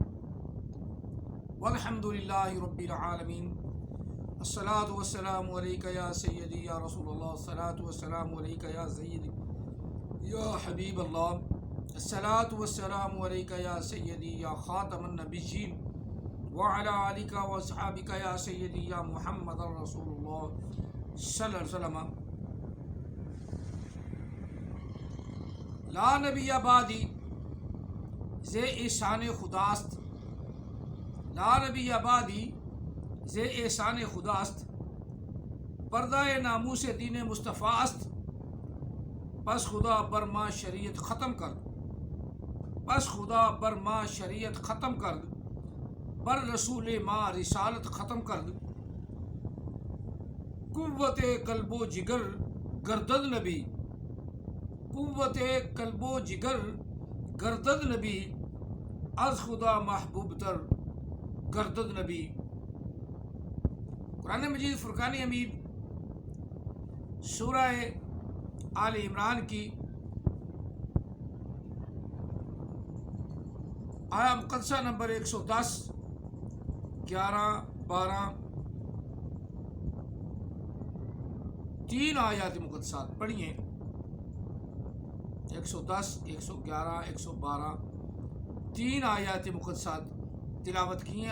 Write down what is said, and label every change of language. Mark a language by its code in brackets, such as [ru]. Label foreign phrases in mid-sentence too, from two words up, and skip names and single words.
[ar] والحمد لله رب العالمين الصلاة والسلام عليك يا سيدي يا رسول الله الصلاة والسلام عليك يا سيدي يا حبيب الله الصلاة والسلام عليك يا سيدي يا خاتم النبيين وعلى آلك واصحابك يا سيدي يا محمد رسول الله صلی اللہ علیہ وسلم لا نبی بعدی [fa] زی احسان خداست [ar] لا نبی بعدی [fa] زی احسان خداست پردہ ناموس دین مصطفیٰ است پس خدا بر ما شریعت ختم کر بر رسول ما رسالت ختم کر قوت قلب و جگر گردد نبی از خدا محبوب تر گردد نبی [ur] قرآن مجید فرقان حمید سورہ آل عمران کی آیا مقدسہ نمبر 110 11 12 تین آیات مقدسات پڑھیے 110 111 112 تین آیات مقدسات تلاوت کی ہیں۔